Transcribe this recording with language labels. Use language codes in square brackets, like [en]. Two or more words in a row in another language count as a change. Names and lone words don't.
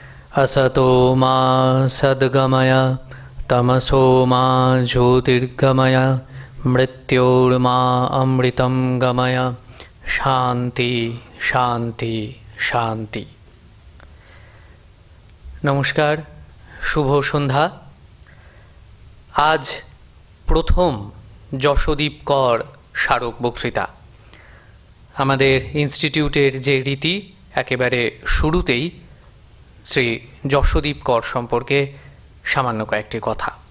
[sa] असतो मा सद्गमय तमसो मा ज्योतिर्गमय मृत्योर्मा अमृतं गमय শান্তি শান্তি শান্তি। [bn] নমস্কার, শুভ সন্ধ্যা। আজ প্রথম যশোদীপ কর স্মারক বক্তৃতা। আমাদের ইনস্টিটিউটের যে রীতি, একেবারে শুরুতেই শ্রী যশোদীপ কর সম্পর্কে সামান্য কয়েকটি কথা।